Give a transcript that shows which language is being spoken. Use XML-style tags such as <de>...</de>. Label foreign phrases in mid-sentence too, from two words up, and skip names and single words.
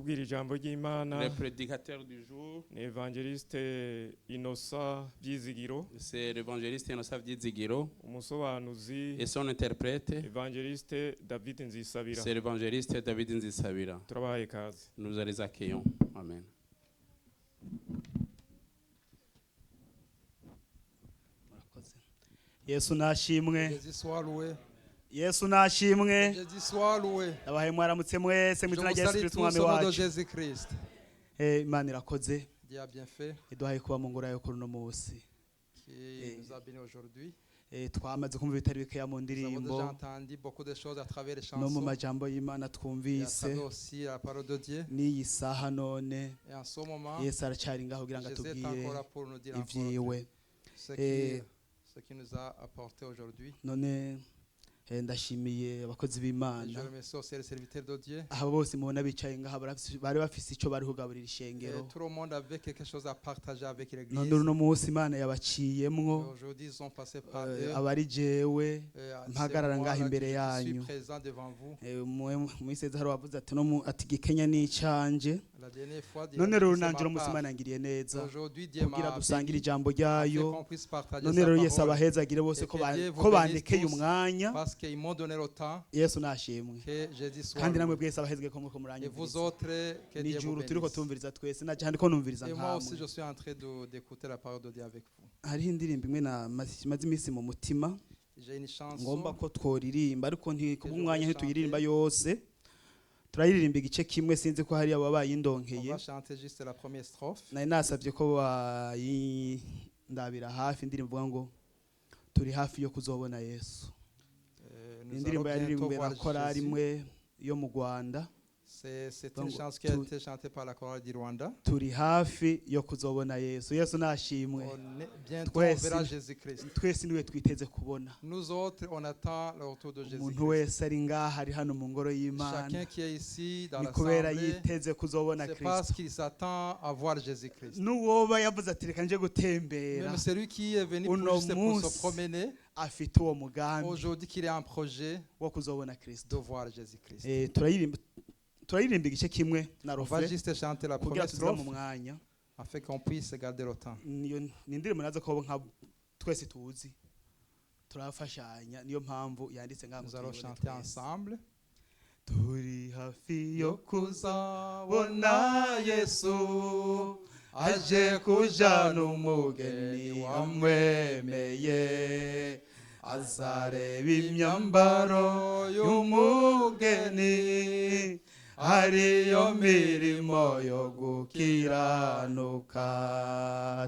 <rn>ijambo ry'Imana</rn> <fr>Le prédicateur du jour,</fr> <rn>ni Evangeliste Innocent Byizigiro,</rn> <fr>c'est l'évangéliste Innocent Byizigiro,</fr> <rn>umusobanuzi</rn> <fr>et son interprète,</fr> <rn>Evangeliste David Nzisabira.</rn> <fr>c'est l'évangéliste David Nzisabira.</fr> <rn>Turabahaye ikaze.</rn> <fr>Nous les accueillons. Amen.</fr> <rn>Yesu nashimwe.</rn> <fr>Jésus soit loué.</fr> <rn>Yesu nashimwe.</rn> <fr>Jésus soit loué.</fr> <rn>Abahaye mwaramutse mwese mu</rn> <fr>Je</fr> <rn>izina</rn> <fr>vous</fr> <rn>rya Yesu</rn> <fr>salue</fr> <rn>Kristo</rn> <fr>tous</fr> <rn>umwami</rn> <fr>au nom de</fr> <rn>wacu.</rn> <fr>Jésus-Christ.</fr> <rn>Imana irakoze</rn> <fr>Dieu a bien fait</fr> <rn>iduhaye kuba mu ngoro yayo kuri uno munsi.</rn> <fr>qui nous a bénis aujourd'hui.</fr> <rn>Twamaze kumva ibitari bikeya mu</rn> <fr>Nous avons</fr> <rn>ndirimbo</rn> <fr>déjà entendu beaucoup de choses à travers les</fr> <rn>no mu</rn> <fr>chansons.</fr> <rn>majambo y'Imana</rn> <fr>Et à</fr> <rn>twumvise</rn> <fr>travers aussi la parole de Dieu.</fr> <rn>n'iyi saha none</rn> <fr>Et en ce moment,</fr> <rn>Yesu aracyari ngaho kugira ngo</rn> <fr>Jésus est</fr> <rn>atubwire</rn> <fr>encore là pour nous dire encore</fr> <rn>ivyiwe.</rn> <fr>ce qui nous a apporté aujourd'hui.</fr> <rn>None ndashimiye abakozi</rn> <fr>Et je</fr> <rn>b'Imana</rn> <fr>remercie aussi les serviteurs de Dieu.</fr> <rn>abo bose mubona bicaye ngaha bari bafise ico bari kugaburira</rn> <fr>Et</fr> <rn>ishengero.</rn> <fr>tout le monde avait quelque chose à partager avec l'église.</fr> <rn>None uno munsi Imana</rn> <fr>Et</fr> <rn>yabaciyemwo</rn> <fr>aujourd'hui, ils ont passé par eux.</fr> <rn>abari jewe</rn> <fr>C'est</fr> <rn>mpagarara</rn> <fr>moi</fr> <rn>ngaha</rn> <fr>là</fr> <rn>imbere</rn> <fr>qui suis</fr> <rn>yanyu.</rn> <fr>présent devant vous.</fr> <rn>Mwiseze hari wavuze ati no ati gikenya n'icanje.</rn> <fr>La dernière fois, Dieu</fr> <rn>None</rn> <fr>a</fr> <rn>rero</rn> <fr>dit, c'est</fr> <rn>nanjye</rn> <fr>ma</fr> <rn>uno munsi</rn> <fr>part.</fr> <rn>Imana yangiriye neza</rn> <fr>Aujourd'hui, Dieu</fr> <rn>kugira</rn> <fr>m'a</fr> <rn>dusangire</rn> <fr>béni</fr> <rn>ijambo</rn> <fr>afin</fr> <rn>ryayo.</rn> <fr>qu'on puisse partager</fr> <rn>None</rn> <fr>sa</fr> <rn>rero Yesu</rn> <fr>parole</fr> <rn>abahezagire bose</rn> <fr>Et</fr> <rn>ko</rn> <fr>que Dieu vous</fr> <rn>ko</rn> <fr>bénisse</fr> <rn>bandekeye</rn> <fr>tous.</fr> <rn>umwanya.</rn> <fr>parce qu'ils m'ont donné le temps.</fr> <rn>Yesu nashimwe.</rn> <fr>Que Jésus soit</fr> <rn>Kandi namwe</rn> <fr>loué.</fr> <rn>bwese abahezagire ko muriko</rn> <fr>Et vous</fr> <rn>muranyumviriza.</rn> <fr>autres, que Dieu vous</fr> <rn>Nijuru turiko</rn> <fr>bénisse.</fr> <rn>tumviriza twese naje handiko numviriza</rn> <fr>Et moi aussi,</fr> <rn>nkamwe.</rn> <fr>je suis en train d'écouter la parole de Dieu avec vous.</fr> <rn>Hariho indirimbo imwe maze iminsi mu mutima</rn> <fr>J'ai une</fr> <rn>ngomba</rn> <fr>chanson.</fr> <rn>ko tworirimba ariko kubw'umwanya</rn> <fr>je</fr> <rn>ntituyiririmba</rn> <fr>chanter.</fr> <rn>yose. Turayiririmba igice kimwe sinzi ko hari abo</rn> <fr>On</fr> <rn>bayidonkeye.</rn> <fr>va chanter juste la première strophe.</fr> <rn>Nari nasabye ko bayindabira hafi indirimbo ivuga ngo turi hafi yo kuzobona Yesu.</rn> <fr>Nous</fr> <rn>Indirimbo</rn> <fr>allons bientôt</fr> <rn>yaririmbwe na</rn> <fr>voir</fr> <rn>korali</rn> <fr>Jésus.</fr> <rn>imwe yo mu Rwanda.</rn> <fr>C'est une Donc, chanson qui a tout- été chantée par la chorale du Rwanda.</fr> <rn>Turi hafi yo kuzobona Yesu. Yesu nashimwe.</rn> <fr>On est bientôt, on</fr> <rn>Twese</rn> <fr>verra Jésus-Christ.</fr> <rn>twese niwe twiteze kubona.</rn> <fr>Nous autres, on attend le retour de</fr> <rn>Umuntu</rn> <fr>Jésus-Christ.</fr> <rn>wese ari ngaha ari hano mu ngoro y'Imana</rn> <fr>Chacun qui est ici dans</fr> <rn>ni kubera</rn> <fr>l'assemblée,</fr> <rn>yiteze kuzobona</rn> <fr>c'est parce</fr> <rn>Kristo.</rn> <fr>qu'il s'attend à voir Jésus-Christ.</fr> <rn>N'uwoba yavuze ati reka nje gutembera</rn> <fr>Même celui qui est venu</fr> <rn>Uno</rn> <fr>juste pour</fr> <rn>munsi</rn> <fr>se promener,</fr> <rn>afite uwo mugambi</rn> <fr>aujourd'hui qu'il est en projet</fr> <rn>wo kuzobona</rn> <fr>de</fr> <rn>Kristo.</rn> <fr>voir Jésus-Christ.</fr> <rn>Turayiririmba igice kimwe na</rn> <fr>On va refrain juste chanter la</fr> <rn>kugira</rn> <fr>première</fr> <rn>tuzira mu</rn> <fr>strophe</fr> <rn>mwanya.</rn> <fr>afin qu'on puisse garder le temps.</fr> <rn>Ni indirimbo nazo ko nka twese tuzi turafashanya niyo mpamvu yanditse ngaha</rn> <fr>Nous</fr> <rn>ngo</rn> <fr>allons</fr> <rn>tuyibone</rn> <fr>chanter</fr> <rn>twese.</rn> <fr>ensemble.</fr> <rn>Turi hafi yo Kuzabona kuzabona Yesu aje kujana umugeni wamwemeye azareba imyambaro y'umugeni ariyo mirimo yo gukiranuka.</rn>